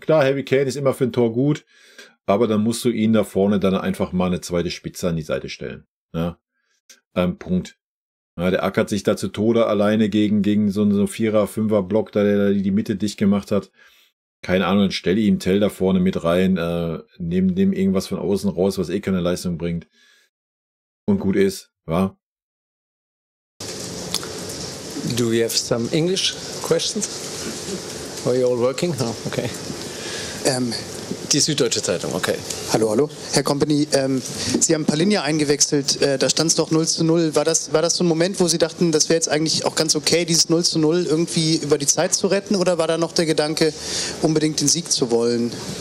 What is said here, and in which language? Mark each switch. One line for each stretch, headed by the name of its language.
German: Klar, Harry Kane ist immer für ein Tor gut, aber dann musst du ihn da vorne dann einfach mal eine zweite Spitze an die Seite stellen. Ja? Punkt. Ja, der ackert sich da zu Tode alleine gegen so einen 4er, 5er Block, der die Mitte dicht gemacht hat. Keine Ahnung, dann stelle ihm Tell da vorne mit rein, neben dem irgendwas von außen raus, was eh keine Leistung bringt. und gut ist, wa?
English: Do we have some English questions? Are you all working? Oh, okay.
German: Die Süddeutsche Zeitung, okay. Hallo. Herr Kompany, Sie haben Palhinha eingewechselt, da stand es doch 0:0. War das so ein Moment, wo Sie dachten, das wäre jetzt eigentlich auch ganz okay, dieses 0:0 irgendwie über die Zeit zu retten? Oder war da noch der Gedanke, unbedingt den Sieg zu wollen?